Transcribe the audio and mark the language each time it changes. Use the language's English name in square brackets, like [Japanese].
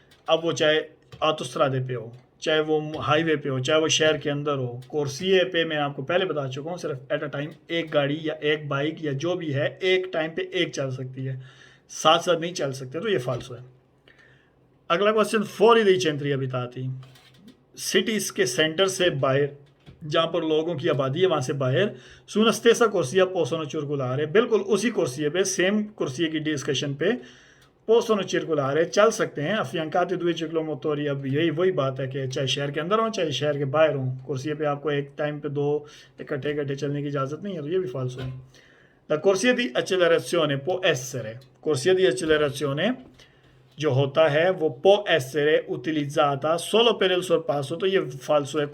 [Hindi] अब वो चाहे ऑटोस्ट्रादे पे हो, चाहे वो हाईवे पे हो, चाहे वो शहर के अंदर हो, कुर्सिये पे मैं आपको पहले बता चुका हूँ सिर्फ एट अ टाइम एक गाड़ी या एक बाइक या जो भी है एक टाइम पे एक चल सकती है, साथ साथ नहीं चल सकते, तो ये फाल्सो है। अगला question, [Italian] fuori dei centri abitati, [Hindi] cities के सेंटर से बाहर, जहाँ पर लोगों की आबादी है वहाँ से बाहर, [Italian] su una stessa corsia possono circolare, [Hindi] बिल्कुल उसी कुर्सिये पे, सेम कुर्सिये की डिस्कशन पे [Italian] possono circolare, [Hindi] चल सकते हैं, [Italian] affiancati due ciclomotori। [Hindi] अब यही वही बात है कि चाहे शहर के अंदर हो चाहे शहर के बाहर हो, कुर्सी पे आपको एक टाइम पे दो इकट्ठे इकट्ठे चलने की इजाज़त नहीं है, तो ये भी फालसो है। [Italian] La corsia di accelerazione può essere, corsia di accelerazione [Hindi] जो होता है वो [Italian] può essere utilizzata solo per il sorpasso, [Hindi] तो ये फालसो है।